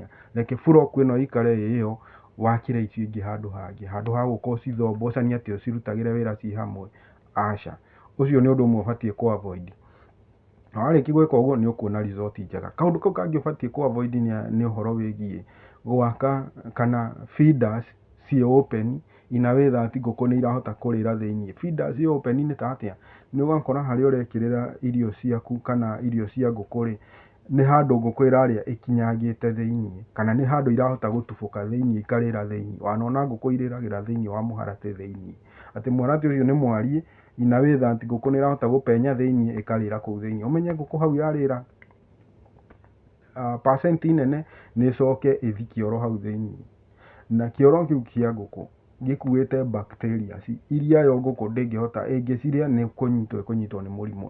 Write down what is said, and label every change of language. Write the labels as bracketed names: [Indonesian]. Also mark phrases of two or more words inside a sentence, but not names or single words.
[Kikuyu] Reke flock ĩno ĩikare ĩyo, wakĩre icio ingĩ handũ hangĩ, handũ ha gũkorwo cithombocanie atĩ ũcirutagĩre wĩra ci hamwe, aca. Ũcio nĩ ũndũ ũmwe ũbatiĩ kũ avoid. Na warĩkia gwĩka ũguo nĩ ũkuona result njega. Kaũndũ kau kangĩ ũbatiĩ kũ avoid nĩ ũhoro wĩgiĩ gwaka kana feeders ciĩ open, [English] in a way that [Kikuyu] ngũkũ nĩ irahota kũrĩra thĩiniĩ. Feeders ciĩ open nĩ ta atĩa? Nĩ ũgakora harĩa ũrekĩrĩra irio ciaku kana irio cia ngũkũ rĩ, nĩ handũ ngũkũ ĩrarĩa ĩkinyangĩte thĩiniĩ, kana nĩ handũ irahota gũtubũka thĩiniĩ ikarĩra thĩiniĩ. Wanona ngũkũ irĩragĩra thĩiniĩ wa mũharatĩ thĩiniĩ, atĩ mũharatĩ ũcio nĩ mwariĩ, [English] in a way that [Kikuyu] ngũkũ nĩ irahota gũpenya thĩiniĩ ĩkarĩra kũu thĩiniĩ. Ũmenye ngũkũ hau yarĩra percent nene nĩ ĩcoke ĩthi kĩoro hau thĩiniĩ, na kĩoro kĩu kĩa ngũkũ gĩkuĩte bacteria iria yo ngũkũ ndĩngĩhota, ĩngĩcirĩa nĩ kũnyitwo nĩ mũrimũ.